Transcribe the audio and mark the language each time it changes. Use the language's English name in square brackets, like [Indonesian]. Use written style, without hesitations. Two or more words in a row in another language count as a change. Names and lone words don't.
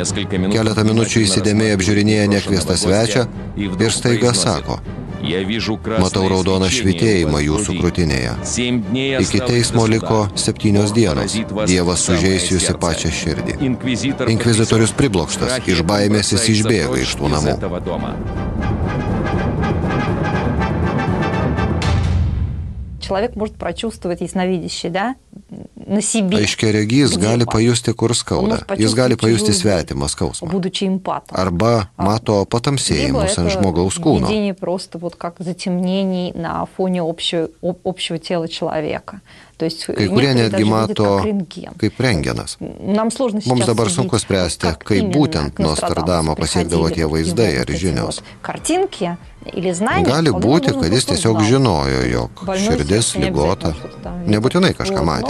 [Lithuanian] Keletą minučių įsidėmiai apžiūrinėja nekviestą svečią ir staiga sako: matau raudoną švytėjimą jūsų krūtinėje. Iki teismo liko 7 dienos. Dievas sužeis jūs į pačią širdį. Inkvizitorius priblokštas, iš baimės jis išbėga iš tų namų. [Russian] Человек может прочувствовать ясновидящий, да, на себе. [Lithuanian] Aiškiaregys gali pajusti, kur skauda. Jis gali pajusti svetimą skausmą. Arba mato patamsėjimus ant žmogaus kūno. [Russian] Видение просто вот как затемнений на фоне общего тела человека. [Lithuanian] Kai kurie netgi mato kaip rentgenas. Mums dabar sunku spręsti, kaip būtent Nostradamo pasiekdavo tie vaizdai ar žinios. Gali būti, kad jis tiesiog žinojo, jog širdis ligota. Nebūtinai kažką matė.